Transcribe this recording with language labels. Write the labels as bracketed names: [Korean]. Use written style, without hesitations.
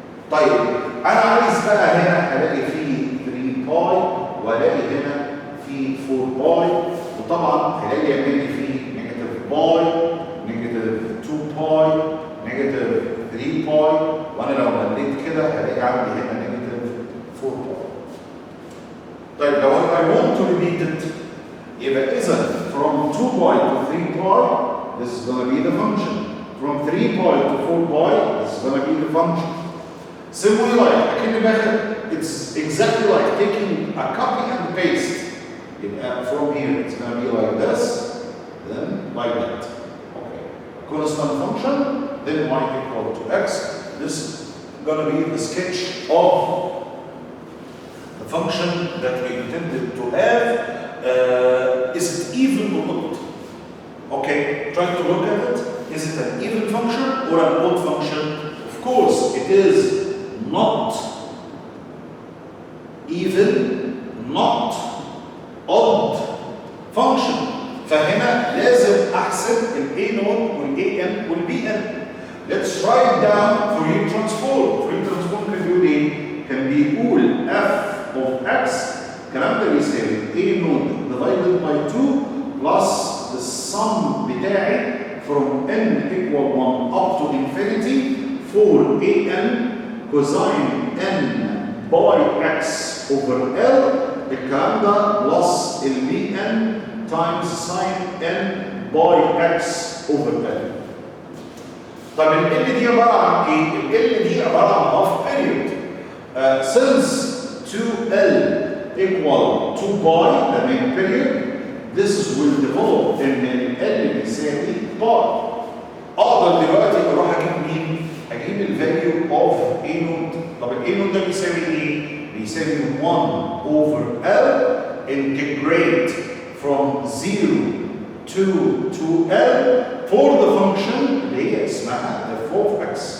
[Arabic] طيب انا عايز بقى هنا الاقي فيه 3 باي والاقي هنا فيه 4 باي، وطبعا هلاقي يعمل لي فيه نيجاتيف باي، نيجاتيف 2 باي، نيجاتيف 3 باي، وانا لو مليت كده هلاقي عندي هنا نيجاتيف 4 باي. طيب لو [English] I want to repeat it [Arabic] يبقى إذا [English] from 2 pi to 3 pi this is going to be the function. From 3 pi to 4 pi this is going to be the function. Simply like [Arabic] أكني باخد [English] it's exactly like taking a copy and paste. From here it's going to be like this, then like that. Okay. Constant function, then y equal to x. This is going to be the sketch of the function that we intended to have. Is it even or not? Okay, try to look at it. Is it an even function or an odd function? Of course, it is not even, not odd function. [Arabic] فهنا لازم احسب ال A0 وال AM وال BN. [English] Let's write down Fourier transform. Fourier transform can do ايه؟ [Arabic] كان بيقول [English] f of x [Arabic] الكلام ده [English] بيساوي A0 divided by 2 plus the sum بتاعي from n equal 1 up to infinity for an cosine n by x over L الكلام ده plus ال bn times sine n by x over L. [Arabic] طب ال L دي عبارة عن ايه؟ ال L دي عبارة عن [English] half period. Since 2L equal to pi, the main period, this will develop in L [Arabic] بيساوي [English] pi. [Arabic] اقدر دلوقتي اروح اجيب مين؟ اجيب الفاليو اوف A0. طب ال A0 ده بيساوي ايه؟ بيساوي [English] 1 over L integrate from 0 to 2L for the function [Arabic] اللي هي اسمها [English] f of x.